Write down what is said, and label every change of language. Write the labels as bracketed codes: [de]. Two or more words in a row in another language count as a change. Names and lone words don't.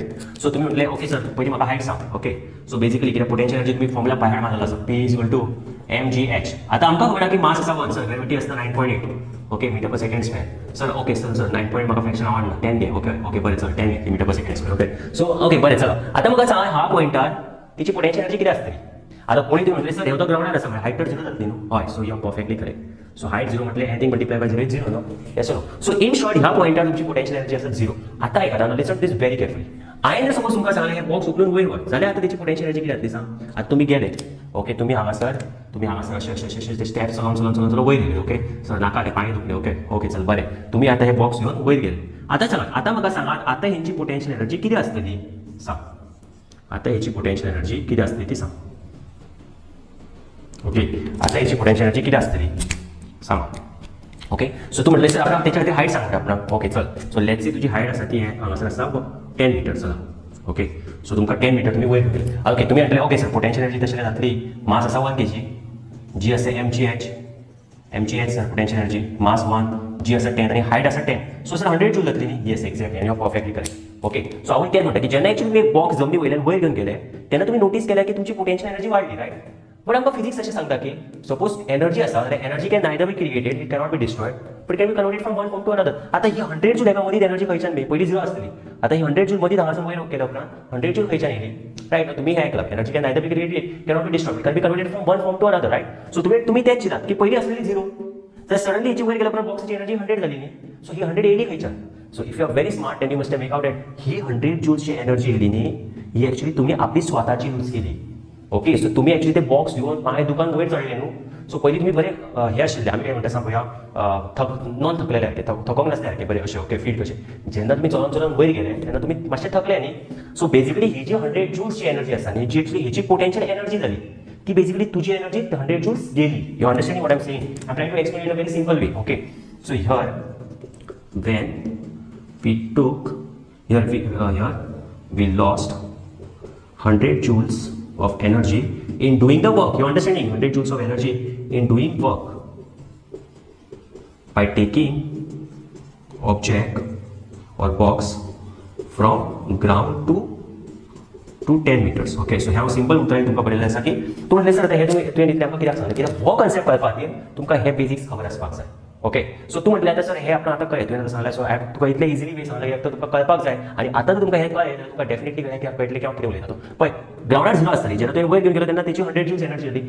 [kok] सो तुमी म्हटलें [en] okay sir [kok] पयलीं म्हाका हायट सांग. [en] okay, so basically [kok] कितें [en] potential energy [kok] तुमी [en] formula by heart [kok] मारलेलो आसा P = mgh. आतां आमकां खबर आहा की मास आसा 1 सर, ग्रेविटी आसता 9.8. [en] okay, meter per second square. sir okay sir [kok] 9 म्हाका फ्रॅक्शन आवडना 10 घे. [en] okay okay, [kok] बरें चल 10 [en] meter per second square. okay, so okay [kok] बरें चला. आतां म्हाका सांग ह्या पॉयंटार तिची [en] potential energy [kok] किती असतली. आता कोणी तुम्ही म्हटले सर हे होतं ग्राउंडार असं हाईट तर 0 जातली न्हू. [en] हय, so you are perfectly correct. so height 0 म्हटले anything multiply by 0 is 0 no. yes no. [kok] सो [en] in short [kok] ह्या पॉइंटार तुमची [en] potential energy [kok] असत 0. आता ऐका ना, [en] listen this very carefully. [kok] हांवें जर सपोज तुमकां सांगलें हे बॉक्स उखलून वयर व्हर जाल्यार आता त्याची [en] potential energy [kok] किती जातली सांग. आता तुम्ही गेले ओके, तुम्ही हांगासर अशें ते स्टेप्स चलोवन वयर गेले. [en] okay sir [kok] नाका रे पांय दुखले. [en] okay okay [kok] चल बरें. तुम्ही आता हे बॉक्स घेवन वयर गेले. आता चला, आता म्हाका सांगात आता हेंची [en] potential energy [kok] किती असतली सांग. आता हेची [en] potential energy [kok] किती असतली ती सांग. ओके आता हेची [en] potential energy [kok] किती असतली सांग. [en] okay so [kok] तू म्हटलं सर आपण त्याच्या खातीर हाईट सांगता आपण. ओके चल, [en] so let's see [kok] तुझी हाईट आसा ती हांगासर आसा 10 मीटर. चला [en] okay, so [kok] तुमकां 10 मीटर तुम्ही वयर गेले. ओके तुम्ही म्हटले [en] okay sir potential energy [kok] तशें जातली. मास आसा 1 kg, जी आसा mgh [en] sir potential energy [kok] मास 1, जी आसा 10 आणि हाईट आसा 10. सो सर 100 जूल जातली न्ही. [en] yes exactly, you are perfectly correct. okay so [kok] हांव तेच म्हणटा की जेन्ना एक्चुअली तुम्ही बॉक्स जमनी वयल्यान वयर घेवन गेले तेन्ना तुम्ही नोटीस केल्या की तुमची [en] potential energy [kok] वाडली, रायट. [en] बट [kok] आमकां फिजिक्स अशें सांगता की सपोज एनर्जी आसा जाल्यार [en] energy can neither be created, it cannot be destroyed, but can be converted from one form to another. [kok] आता ही 100 जूल एका मदींच एनर्जी खंयच्यान बी पयली 0 आसतली. आता ही 100 जूल मदींच हांगासून वयर केल्या उपरांत 100 जूल खंयच्यान येयली, रायट. तुम्ही हे ऐकलां [en] energy can neither be created, cannot be destroyed, can be converted from one form to another, [kok] रायट. सो तुम्ही तेच चिंतात की पयली आसलेली 0 तर सडनली हिची वयर गेल्या उपरांत बॉक्साची एनर्जी 100 जाली न्ही. सो ही 100 येयली खंयच्यान. [en] so if you are very smart then you must make out that [kok] ही 100 जूल्सची एनर्जी येयली न्ही, ही एक्चुअली तुम्ही आपली स्वताची यूज केली. [en] okay so [kok] तुम्ही एक्चुअली ते बॉक्स घेऊन पांय दुकान वयर चढले न्हू. सो पयलीं तुम्ही बरे हे आशिल्ले आमी कितें म्हणटा सांग पळया नॉन थकलेले सारके थकोंक नासले सारके बरे अशें. [en] okay feel [kok] कशें जेन्ना तुम्ही चलोन वयर गेले तेन्ना तुम्ही मातशे थकले न्ही. सो बेसिकली ही जी 100 जूल्सची एनर्जी आसा न्ही, जी एक्चुअली हिची पोटेन्शियल एनर्जी जाली ती बेसिकली तुझी एनर्जी 100 जूल्स गेली. [en] you understanding what I am saying. I am trying to explain in a very simple way. okay so here when we took here we lost 100 joules of energy in doing the work. You understanding? 100 joules of energy in doing work by taking object or box from ground to 10 meters. [kok] Okay, so ह्या सिंपल उतरान तुमकां बरयल्लें आसा की तूं म्हटलें सर हे तुवें दितलें आमकां कित्याक सांगलें कित्याक हो कन्सेप्ट कळपा खातीर तुमकां हे बेसिक्स खबर आसपाक जाय. [en] okay so [kok] तू म्हटलें आतां सर हे आपण आतां कळ्ळें तुवें सांगलें. सो तुका इतले [en] easily way [kok] सांगलें की तुमकां कळपाक जाय आणि आता जर तुमकां हे कळ्ळें जाल्यार तुका डेफिनेटली कळटलें की हांव कितें उलयता तो. पळय ग्राउंडार 0 आसतली जेन्ना तुवें वयर घेवन गेलो तेन्ना तेची 100 जूल्स एनर्जी जाली.